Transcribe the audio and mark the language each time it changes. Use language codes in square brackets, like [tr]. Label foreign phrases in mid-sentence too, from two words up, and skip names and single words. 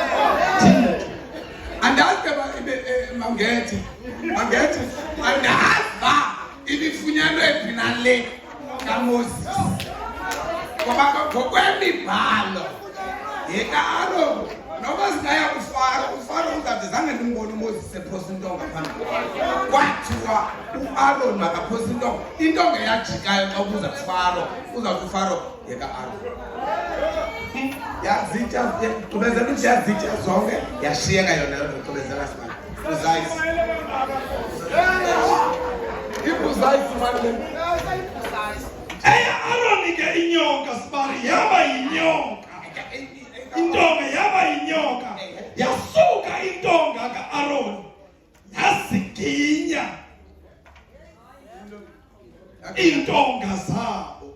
[xh] Andazi mangethe andazi ba ibifunyanwe phi nale kaMoses, ngoba ngokwemibhalo yeka-Aroni noba singaya uFaro uzawuthi zange ndimbone uMoses ephosa intonga phambili. Kwathiwa uAroni makaphosa intonga eyajikayo xa ubuza kuFaro, uzawuthi uFaro yeka-Aroni. Yazitya gqibezela ukuthi yazitya zonke yashiyeka yona loo nto gqibezela sibali. Uzayisi. Ibuzayisi manje. Eya-Aroni ke inyoka sibali yaba yinyoka. Intonga yaba yinyoka. Yasuka intonga ka-Aroni yaziginya intonga zabo.